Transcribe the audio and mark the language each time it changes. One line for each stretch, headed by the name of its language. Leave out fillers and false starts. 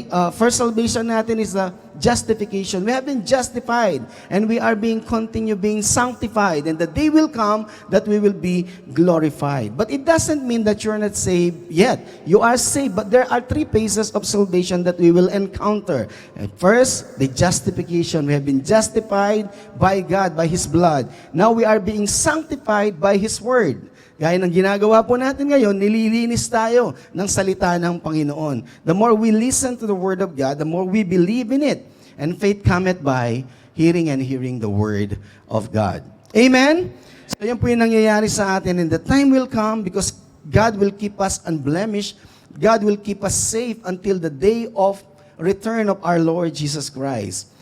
English: First salvation natin is the justification. We have been justified and we are being sanctified, and the day will come that we will be glorified. But it doesn't mean that you're not saved yet. You are saved, but there are three phases of salvation that we will encounter. And first, the justification. We have been justified by God, by His blood. Now we are being sanctified by His word.
Filipino: Gaya ng ginagawa po natin ngayon, nililinis tayo ng salita ng Panginoon.
English: The more we listen to the Word of God, the more we believe in it. And faith cometh by hearing and hearing the Word of God. Amen? So
Filipino: yan po yung nangyayari sa atin.
English: And the time will come because God will keep us unblemished. God will keep us safe until the day of return of our Lord Jesus Christ.